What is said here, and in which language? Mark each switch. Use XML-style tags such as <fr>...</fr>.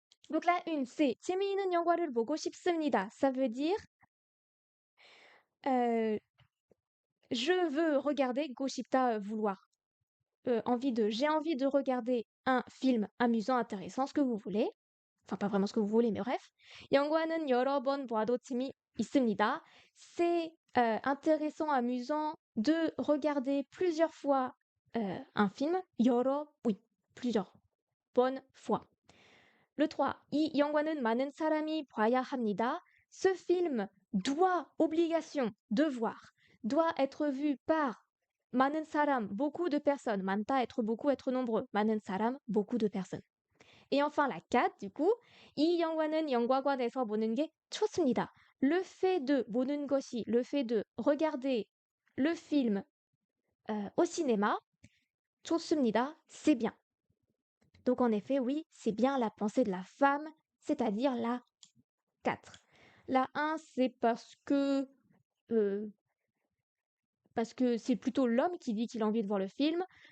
<fr>Donc la une, c'est</fr> <ko>재미있는 영화를 보고 싶습니다.</ko> <fr>Ça veut dire je veux regarder</fr> <ko>고싶다</ko> <fr>vouloir. J'ai envie de regarder un film amusant, intéressant, ce que vous voulez. Enfin, pas vraiment ce que vous voulez, mais bref.</fr> <ko>영화는 여러 번 봐도 재미있습니다.</ko> <fr>C'est intéressant, amusant de regarder plusieurs fois un film. oui, plusieurs bonnes fois. Le 3.</fr> <ko>이 영화는 많은 사람이 봐야 합니다.</ko> <fr>Ce film doit, obligation, devoir, doit être vu par</fr> <ko>많은 사람,</ko> <fr>beaucoup de personnes.</fr> <ko>많다,</ko> <fr>être beaucoup, être nombreux.</fr> <ko>많은 사람,</ko> <fr>beaucoup de personnes. Et enfin la 4, du coup,</fr> <ko>이 영화는 영화관에서 보는 게 좋습니다.</ko> <fr>Le fait de</fr> <ko>보는 것이,</ko> <fr>le fait de regarder le film au cinéma,</fr> <ko>좋습니다,</ko> <fr>c'est bien. Donc en effet, oui, c'est bien la pensée de la femme, c'est-à-dire la 4. La 1, c'est parce que c'est plutôt l'homme qui dit qu'il a envie de voir le film.</fr>